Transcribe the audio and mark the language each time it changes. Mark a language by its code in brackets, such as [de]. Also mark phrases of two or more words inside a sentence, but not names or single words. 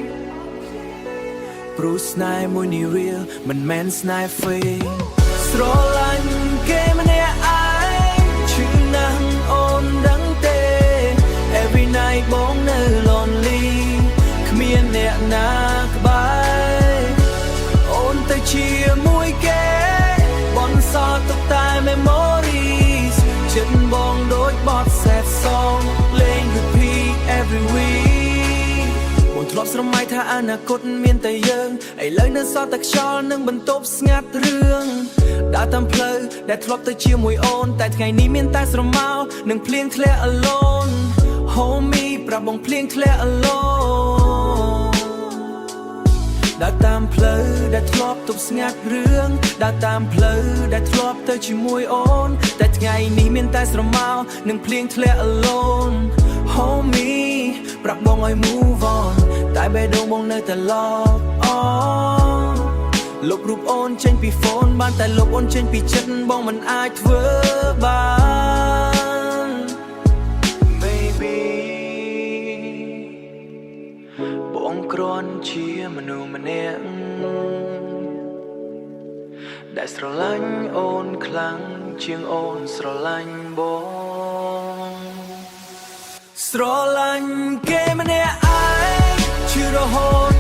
[km] ព្រោះស្នេហ៍មួយនេះ real មិនមែនស្នេហ៍ fake ស្រឡាញ់គេម្នាក់ឯងឈឺណាស់អូនដឹងទេ [en] Every night [km] បងនៅ lonely គ្មានអ្នកណាក្បែរអូនទៅជាមួយគេបន្សល់ទុកតែ memories ចិត្ត បងដូចបទ [en] sad song [km] លេង [en] repeat every week [km] បងធ្លាប់ស្រមៃថាអនាគតមានតែយើងឥឡូវនៅសល់តែខ្យល់និងបន្ទប់ស្ងាត់រឿងដើរ តាមផ្លូវដែលធ្លាប់ទៅជាមួយអូនតែថ្ងៃនេះមានតែស្រមោលនិងភ្លៀងធ្លាក់ [en] alone homie [km] ប្រាប់បងភ្លៀងធ្លាក់ alone ដើរតាម ផ្លូវដែលធ្លាប់ទប់ស្ងាត់រឿងដើរតាមផ្លូវដែលធ្លាប់ទៅជាមួយអូនតែថ្ងៃនេះមានតែស្រមោលនិងភ្លៀងធ្លាក់ [en] alone homie [km] ប្រាប់បងឲ្យ [en] move on [km] តែបេះដូងបងនៅតែ [en] lock on [km] លុបរូបអូនចេញពី phone បានតែលុបអូនចេញពីចិត្តបងមិនអាចធ្វើបាន Baby បងគ្រាន់ជាមនុស្សម្នាក់ដែលស្រឡាញ់អូនខ្លាំងជាងអូនស្រឡាញ់បងស្រឡាញ់គេម្នាក់ឯងជឿរហូត